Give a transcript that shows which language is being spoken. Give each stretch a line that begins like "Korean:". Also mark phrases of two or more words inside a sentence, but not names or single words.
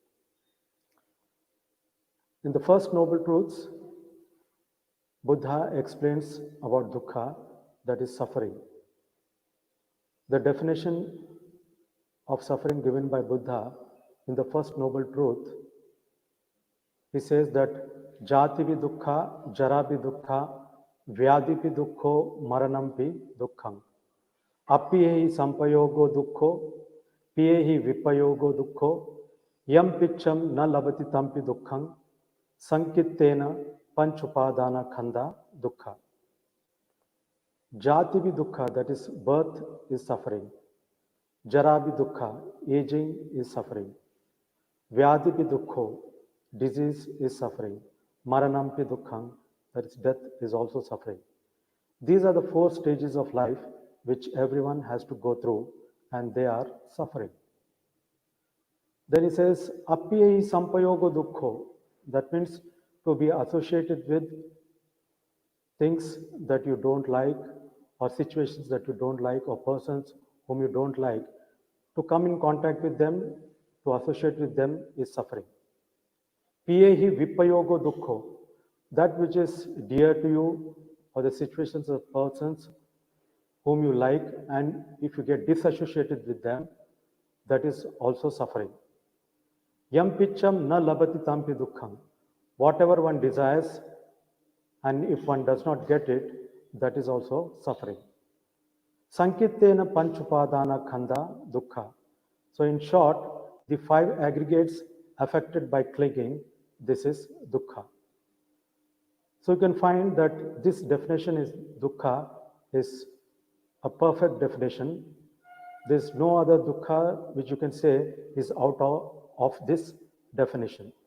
English: In the first noble truths, Buddha explains about dukkha, that is suffering. The definition of suffering given by Buddha in the first noble truth, he says that
Pali: jativi dukkha, jarabi dukkha, vyadipi dukkho, maranampi dukkham. Appiyehi sampayogo dukkho, piyehi vipayogo dukkho, yam picham na labati tampi dukkham, sankittena panchupadana khanda dukkha. Jativi dukkha,
English: that is birth, is suffering.
Pali: Jarabi dukkha,
English: aging is suffering.
Pali: Vyadipi dukkho,
English: disease is suffering.
Pali: Maranampi dukkham,
English: that is death, is also suffering. These are the 4 stages of life which everyone has to go through, and they are suffering. Then he says,
Pali: Appiyehi sampayogo dukkho,
English: that means to be associated with things that you don't like, or situations that you don't like, or persons whom you don't like, to come in contact with them, to associate with them, is suffering.
Pali: Piyehi vipayogo dukkho,
English: that which is dear to you, or the situations of persons whom you like, and if you get disassociated with them, that is also suffering.
Pali: Yam picham na labati tampi dukkham,
English: whatever one desires, and if one does not get it, that is also suffering.
Pali: Sankittena panchupadana khanda dukkha.
English: So in short, the 5 aggregates affected by clinging, this is dukkha. So you can find that this definition is dukkha is a perfect definition. There is no other dukkha which you can say is out of this definition.